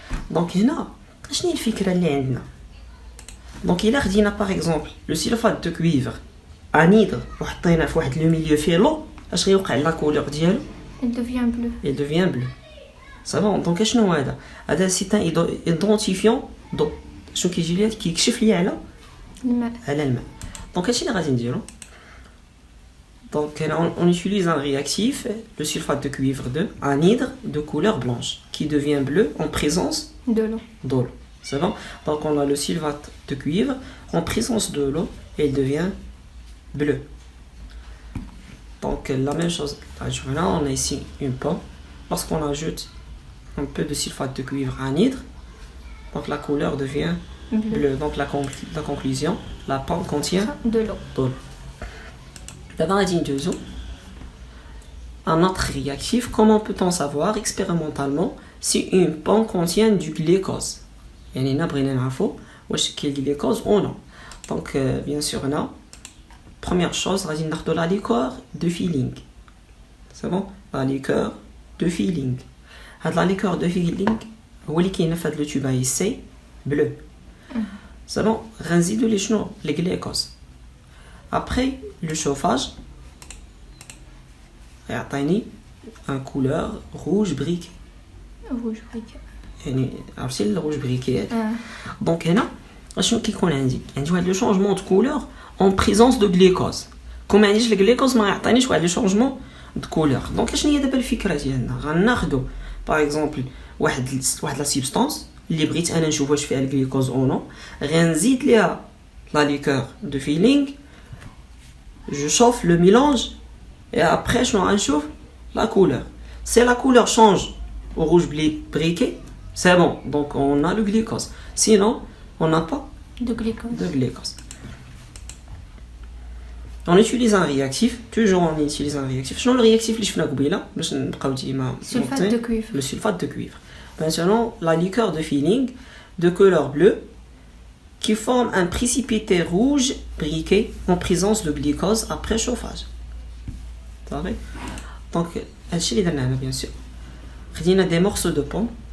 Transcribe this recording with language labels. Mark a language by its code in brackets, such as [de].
[ar] Donc, هنا شنو هي الفكرة اللي عندنا. Donc, إلا خدينا par exemple [fr] le sulfate de cuivre anhydre [ar] وحطينا في واحد لو ميليو فيه لو اش غيوقع لا كولور ديالو [fr] Il devient bleu. il devient bleu. C'est bon. Donc, [ar] شنو هذا؟ هذا [fr] c'est un identifiant d'eau. [ar] شنو كيجي لي كيكشف لي على الماء. الماء. Donc, هادشي اللي غادي نديرو. [fr] Donc, on utilise un réactif, le sulfate de cuivre de anhydre de couleur blanche, qui devient bleu en présence De l'eau. d'eau. C'est bon? Donc, on a le sulfate de cuivre en présence de l'eau et il devient bleu. Donc, la même chose. Là, on a ici une pomme. Lorsqu'on ajoute un peu de sulfate de cuivre anhydre, donc la couleur devient bleue. Donc, la conclusion, la pomme contient De l'eau. d'eau. D'abord, un autre réactif, comment peut-on savoir expérimentalement si une pomme contient du glucose? [ar] يعني نبغي نعرفوا واش كاين glucose ou non. [fr] Donc, bien sûr, là, première chose, [ar] غادي ناخذوا [fr] la liqueur de filling. C'est bon? La liqueur de filling. [ar] هاد la liqueur de filling هو اللي كاين في هاد لو تيوب ici bleu. [fr] C'est bon? [ar] غنزيدوا لي شنو les glucose. [fr] Après le chauffage, يعطيني un couleur rouge briquet. Rouge briquet. [ar] يعني عرفتي الروج بريكي. دونك هنا اشنو كيكون عندي واحد لو شونجمون دو كولور اون بريزونس دو غليكوز. كون ما عنديش الغليكوز ما يعطينيش واحد لو شونجمون دو كولور. دونك اشنو هي دابا الفكره ديالنا؟ غناخذوا باغ اكزومبل واحد لا سبستانس اللي بغيت انا نشوف واش فيها الغليكوز او نو، غنزيد ليها لا ليكور دو فيلينغ، [fr] je chauffe le mélange et après je vais la couleur. Si la couleur change au rouge briquet, c'est bon, donc on a le glucose. Sinon, on n'a pas De glucose. de glucose. On utilise un réactif, toujours on utilise un réactif. [ar] شنو le réactif اللي شفنا قبيله باش نبقاو ديما [fr] Sulfate de cuivre. le sulfate de cuivre. Maintenant, la liqueur de filling de couleur bleue qui forme un précipité rouge briquet en présence de glucose après chauffage. Ça va? [ar] Donc, هادشي اللي درنا bien sûr. خدينا [fr] des morceaux de pomme.